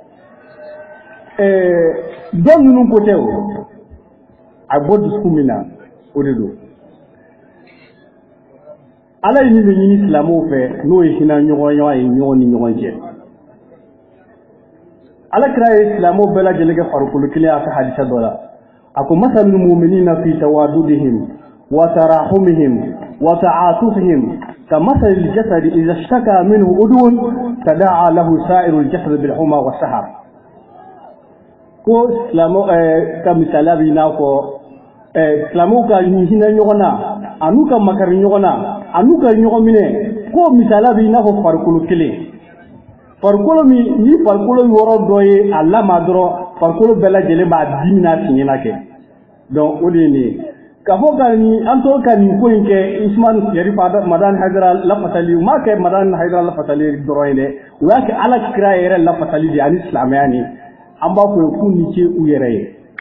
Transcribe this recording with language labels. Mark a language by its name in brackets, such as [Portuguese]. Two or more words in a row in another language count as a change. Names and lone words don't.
[Bambara] dɔn ninnu ko tɛ o a bɔ dusukun min na o de don ala ye min bɛ ɲini silamɛw fɛ n'o ye hinɛ ɲɔgɔn ye ɲɔgɔn ni ɲɔgɔn cɛ ala kira ye silamɛw bɛɛ lajɛlen kɛ farikolo kelen a ka hadisa dɔ la a ko [Arabic] مثل المؤمنين في توادهم وتراحمهم وتعاطفهم كمثل الجسد إذا اشتكى منه عضو تداعى له سائر الجسد بالحمى والسهر [Bambara] ko silamɛw ka misaliya bɛ i n'a fɔ silamɛw ka hinɛ ɲɔgɔn na an'u ka makari ɲɔgɔn na an'u ka ɲɔgɔn minɛ ko misaliya bɛ i n'a fɔ farikolo kelen farikolo min ni farikolo yɔrɔ dɔ ye a lama dɔrɔn farikolo bɛɛ lajɛlen b'a dimi n'a fiɲɛna kɛ donc o de ye nin ye k'a fɔ ka nin an tɔ ka nin ko in kɛ Usman Sharifu Madani Haidara lafasali u m'a kɛ Madani Haidara lafasali dɔrɔn ye dɛ u y'a kɛ ala kira yɛrɛ lafasali de ani silamɛya ni an b'a fɔ k'u ni ce u yɛrɛ ye